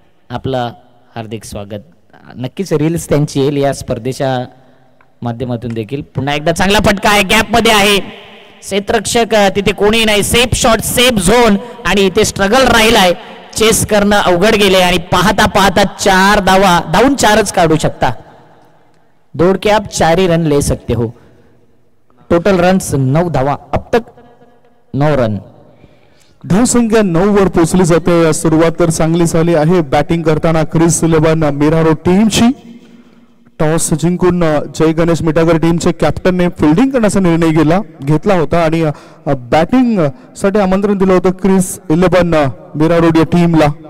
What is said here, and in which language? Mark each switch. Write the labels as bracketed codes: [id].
[mr] आपलं हार्दिक स्वागत. नक्कीच रील्स त्यांची येईल या स्पर्धेच्या माध्यमातून देखील. पुन्हा एकदा चांगला फटका आहे. गॅप मध्ये आहे. क्षेत्ररक्षक तिथे कोणी नाही. सेफ शॉट, सेफ झोन आणि इथे स्ट्रगल राहिलाय. चेस करणं अवघड गेले आणि पाहता पाहता 4 धावा. धावून 4च काढू शकता. [hi] दौड़ के आप 4 ही रन ले सकते हो. [mr] टोटल रन्स 9 धावा. [hi] अब तक 9 रन. [mr] धावसंख्या 9 वर पोहोचली जाते. सुरुवात तर चांगली झाली आहे बॅटिंग करताना क्रिस 11 मिरारो टीमची. टॉस जिंकून जय गणेश मिठागर टीमचे कॅप्टनने फिल्डिंग करण्याचा निर्णय घेतला होता आणि बॅटिंग साठी आमंत्रण दिलं होतं क्रिस 11 मिरारो या टीमला.